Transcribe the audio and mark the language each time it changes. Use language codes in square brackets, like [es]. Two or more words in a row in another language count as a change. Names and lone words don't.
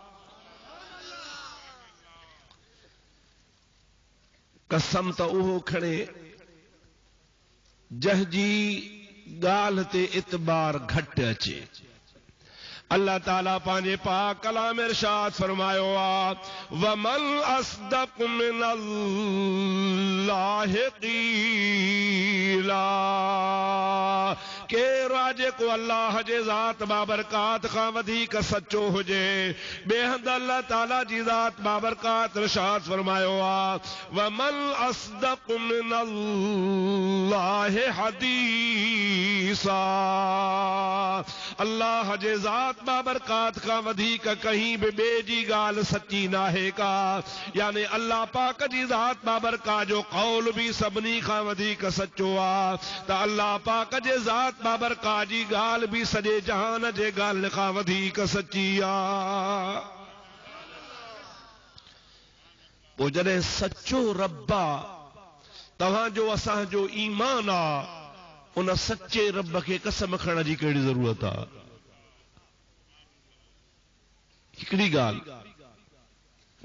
[sd] कसम त उहो खणे जंहिंजी ॻाल्हि ते इतबार घटि अचे। अल्लाह ताला पंहिंजे पाक कलाम इरशाद फरमायो आहे, [ar] ومن أصدق من الله قيلا. [sd] केरु आहे जेको अल्लाह जे ज़ात बाबरकात खां वधीक सचो हुजे। ॿिए हंधि अल्लाह ताला जी ज़ात बाबरकात इरशाद फरमायो आहे, [ar] ومن أصدق من الله حديثا۔ خبيثا. [sd] अल्लाह जे ज़ात बाबरकात का वधीक कहीं भी बे जी गाल सच्ची नाहे का, यानी अल्लाह पाक जी ज़ात बाबरकात जो कौल भी सभनी का वधीक सच्चो आ, त अल्लाह पाक जे ज़ात बाबरकात जी गाल भी सजे जहान जे गाल का वधीक सच्ची आ। वो जॾहिं सच्चो रब्बा तव्हांजो असांजो ईमान आ, उन सच्चे रब खे कसम खणण जी कहिड़ी ज़रूरत आ? हिकिड़ी ॻाल्हि।